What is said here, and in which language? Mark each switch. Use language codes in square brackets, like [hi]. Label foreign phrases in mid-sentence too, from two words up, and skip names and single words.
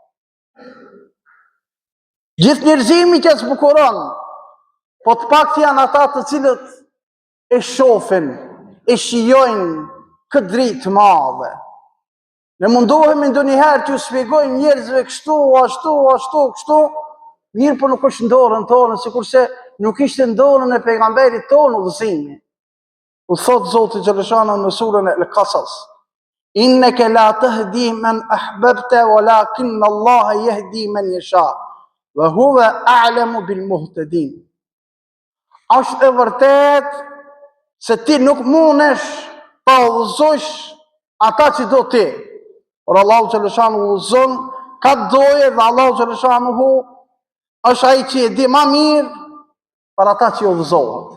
[sq] Gjithë njerëzimi që zbukuron, po të pak janë ata të cilët e shohin, e shijojnë këtë dritë të madhe. Ne mundohemi ndonjëherë që u shpjegojmë njerëzve kështu, ashtu, kështu, mirë po nuk është në dorën tonë, sikurse nuk ishte në dorën e pejgamberit tonë udhëzimi. U thot Zoti xhaleshanu në surën Al-Qasas: [ar] إنك لا تهدي من أحببت ولكن الله يهدي من يشاء. وهو أعلم بالمهتدين. [sq] Është e vërtet se ti nuk mundesh ta udhëzosh ata që do ti. Por Allahu xhaleshanu udhëzon ka doje dhe Allahu xhaleshanu është ai që e di më mirë për ata që udhëzohet.